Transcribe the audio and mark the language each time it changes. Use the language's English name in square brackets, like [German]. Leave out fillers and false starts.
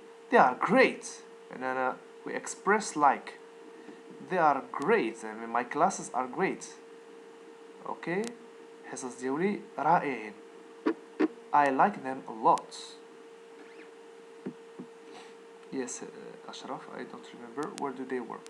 [English] they are great and we express like they are great. I mean my classes are great. [Arabic] okay حصص ديالي رائعين. [English] I like them a lot. yes Ashraf I don't remember where do they work.